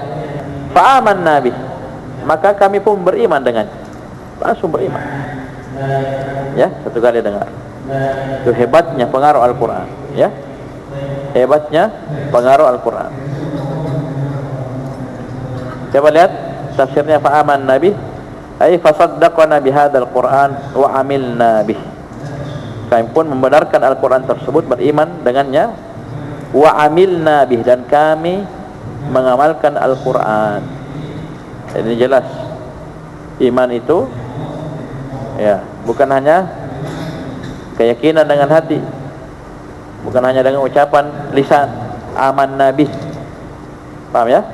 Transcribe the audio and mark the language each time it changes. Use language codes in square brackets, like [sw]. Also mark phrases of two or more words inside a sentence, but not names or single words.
[ar] فآمنا به, [id] maka kami pun beriman dengannya, langsung beriman. Ya, satu kali dengar. Itu hebatnya pengaruh Al-Quran, ya, hebatnya pengaruh Al-Quran. Coba lihat tafsirnya, [ar] فآمنا به أي فصدقنا بهذا القرآن وعملنا به. [id] Kami pun membenarkan Al-Quran tersebut, beriman dengannya, [ar] وعملنا به, [id] dan kami mengamalkan Al-Quran. Ini jelas iman itu, ya, bukan hanya keyakinan dengan hati, bukan hanya dengan ucapan lisan, [ar] آمنا به, [id] paham ya?